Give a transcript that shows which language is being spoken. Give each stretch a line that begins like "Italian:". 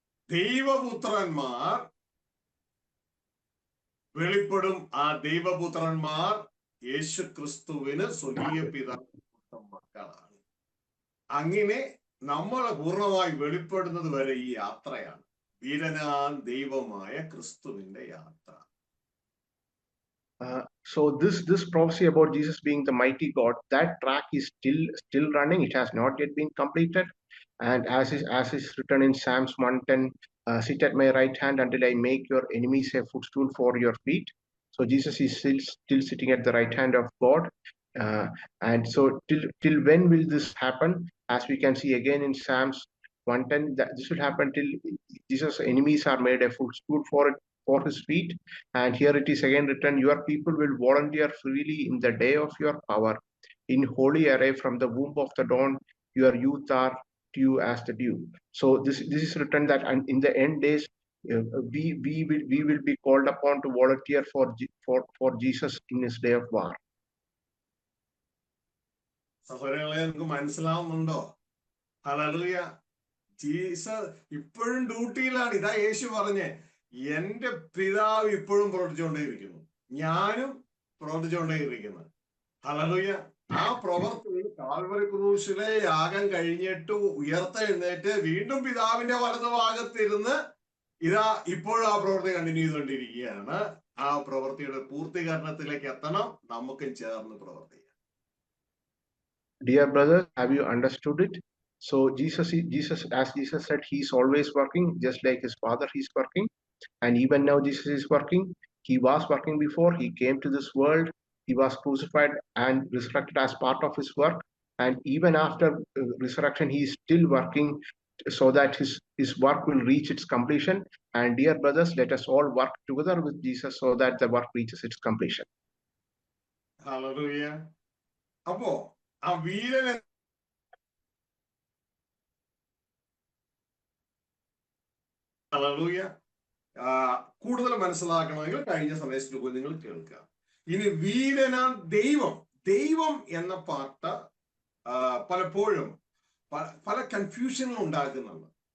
Malayalam: ദൈവപുത്രന്മാർ വെളിപ്പെടും. ആ ദൈവപുത്രന്മാർ യേശു ക്രിസ്തുവിന് സ്വർഗീയ പിതാവ് മക്കളാണ്. അങ്ങനെ നമ്മൾ പൂർണ്ണമായി വെളിപ്പെടുന്നത് വരെ ഈ യാത്രയാണ്, വീരനാം ദൈവമായ ക്രിസ്തുവിന്റെ യാത്ര.
English: So this prophecy about Jesus being the mighty God, that track is still running. It has not yet been completed. And as is written in Psalms 110, sit at my right hand until I make your enemies a footstool for your feet. So Jesus is still sitting at the right hand of God. And so till when will this happen? As we can see again in Psalms 110, that this will happen till Jesus' enemies are made a footstool for his feet. And here it is again written, your people will volunteer freely in the day of your power. In holy array from the womb of the dawn, your youth are to you as the dew. So this is written that in the end days, we will be called upon to volunteer for Jesus in his day of war.
Malayalam: സഹോദരങ്ങളെ, നിങ്ങൾക്ക് മനസ്സിലാവുന്നുണ്ടോ? Hallelujah. Jesus ഇപ്പോഴും ഡ്യൂട്ടിയിലാണ്. ഇതാ യേശു പറഞ്ഞേ, എന്റെ പിതാവ് ഇപ്പോഴും പ്രവർത്തിച്ചുകൊണ്ടേയിരിക്കുന്നു, ഞാനും പ്രവർത്തിച്ചുകൊണ്ടേയിരിക്കുന്നു. ഹല്ലേലൂയ. ആ പ്രവർത്തി കാൽവരി ക്രൂശിലെ യാഗം കഴിഞ്ഞിട്ട് ഉയർത്തെഴുന്നേറ്റ് വീണ്ടും പിതാവിന്റെ വലതുഭാഗത്തിരുന്ന് ഇതാ ഇപ്പോഴും ആ പ്രവൃത്തി കണ്ടിന്യൂ ചെയ്തുകൊണ്ടിരിക്കുകയാണ്. ആ പ്രവൃത്തിയുടെ പൂർത്തീകരണത്തിലേക്ക് എത്തണം, നമുക്കും ചേർന്ന് പ്രവർത്തിക്കാം.
English: Dear brothers, have you understood it? So Jesus, as Jesus said, he's always working, just like his Father, he's working. And even now Jesus is working. He was working before. He came to this world. He was crucified and resurrected as part of his work. And even after resurrection, he is still working so that his work will reach its completion. And dear brothers, let us all work together with Jesus so that the work reaches its completion. Hallelujah.
Malayalam: അപ്പോ ആ വീരൻ hallelujah കൂടുതൽ മനസ്സിലാക്കണമെങ്കിൽ കഴിഞ്ഞ സന്ദേശത്തിൽ പോയി നിങ്ങൾ കേൾക്കുക. ഇനി വീരനാം ദൈവം, ദൈവം എന്ന പാർട്ട് പലപ്പോഴും പല കൺഫ്യൂഷനും ഉണ്ടാക്കുന്നുണ്ട്.